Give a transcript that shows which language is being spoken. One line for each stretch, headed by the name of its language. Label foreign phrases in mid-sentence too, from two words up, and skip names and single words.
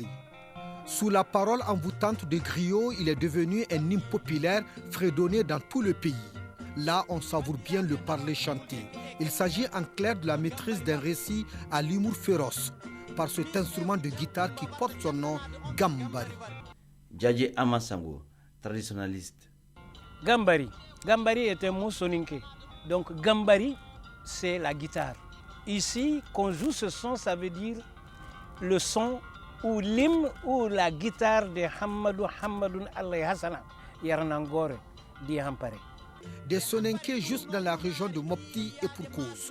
French: Sous la parole envoûtante de griot, il est devenu un hymne populaire fredonné dans tout le pays. Là, on savoure bien le parler chanté. Il s'agit en clair de la maîtrise d'un récit à l'humour féroce par cet instrument de guitare qui porte son nom, Gambari. Djadji Amasango, traditionnaliste. Gambari. Gambari est un mot soninké. Donc Gambari, c'est la guitare. Ici, qu'on joue ce son, ça veut dire le son ou l'hymne ou la guitare de Hamadou Hamadoun Allah Hassana, Yaranangore, dit Hampare. Des soninké juste dans la région de Mopti et pour cause.